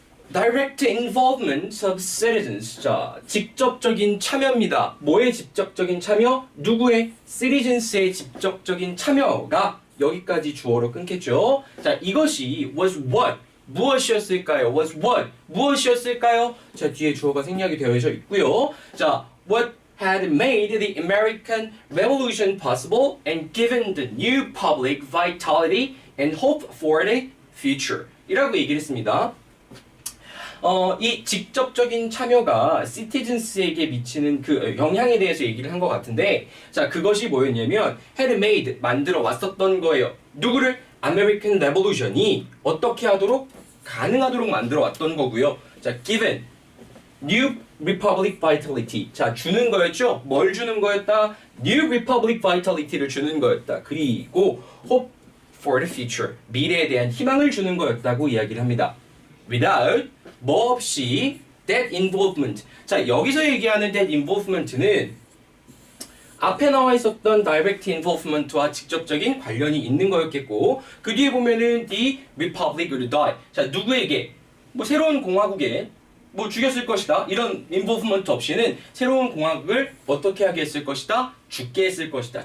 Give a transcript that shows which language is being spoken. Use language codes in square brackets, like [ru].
[en] Direct involvement of citizens. [ko] 자, 직접적인 참여입니다. 뭐의 직접적인 참여? 누구의? citizens의 직접적인 참여가 여기까지 주어로 끊겠죠. 자, 이것이 [en] was what? [ko] 무엇이었을까요? [en] was what? [ko] 무엇이었을까요? 자, 뒤에 주어가 생략이 되어져 있고요. [en] 자, what had made the American Revolution possible and given the new public vitality and hope for the future. [ko] 이라고 얘기를 했습니다. 이 직접적인 참여가 citizens에게 미치는 그 영향에 대해서 얘기를 한 것 같은데, 자, 그것이 뭐였냐면 [en] had made, [ko] 만들어 왔었던 거예요. 누구를? American Revolution이 어떻게 하도록 가능하도록 만들어 왔던 거고요. [en] 자, given New Republic Vitality. [ko] 자, 주는 거였죠? 뭘 주는 거였다? New Republic Vitality를 주는 거였다. [en] 그리고 Hope for the Future. [ko] 미래에 대한 희망을 주는 거였다고 이야기를 합니다. [en] Without, [ko] 뭐 없이 [en] that involvement. [ko] 자, 여기서 얘기하는 that involvement는 앞에 나와 있었던 direct involvement와 직접적인 관련이 있는 거였겠고, 그 뒤에 보면은 [en] the republic would die. [ko] 자, 누구에게? 뭐 새로운 공화국에 뭐 죽였을 것이다. 이런 involvement 없이는 새로운 공화국을 어떻게 하게 했을 것이다? 죽게 했을 것이다.